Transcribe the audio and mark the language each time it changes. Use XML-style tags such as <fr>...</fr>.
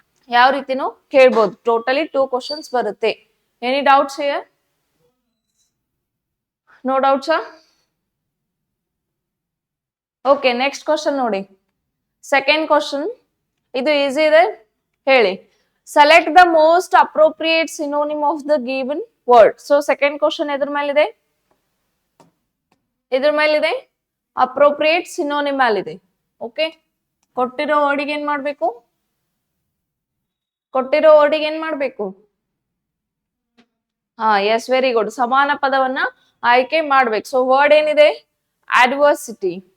<kn>ಯಾವ ರೀತಿನೂ ಕೇಳ್ಬೋದು. Totally 2 questions ಬರುತ್ತೆ.</kn> <en>Any doubts here?</en> <kn>No ಡೌಟ್ಸಾ? Okay, next question ನೋಡಿ. ಸೆಕೆಂಡ್ ಕ್ವಶನ್, ಇದು ಈಸಿ ಇದೆ ಹೇಳಿ.</kn> <en>Select the most appropriate synonym of the given word. So second question</en> <kn>ಎದ್ರ ಮೇಲಿದೆ? ಇದ್ರ ಮೇಲಿದೆ ಅಪ್ರೋಪ್ರಿಯೇಟ್ ಸಿನೋನಿಮ್ ಅಲ್ಲಿದೆ. ಓಕೆ, ಕೊಟ್ಟಿರೋ ವರ್ಡಿಗೆ ಏನ್ ಮಾಡ್ಬೇಕು? ಕೊಟ್ಟಿರೋ ವರ್ಡಿಗೆ ಏನ್ ಮಾಡ್ಬೇಕು? S, very good. ಸಮಾನ ಪದವನ್ನ ಆಯ್ಕೆ ಮಾಡ್ಬೇಕು. ಸೊ ವರ್ಡ್ ಏನಿದೆ? ಅಡ್ವರ್ಸಿಟಿ.</kn>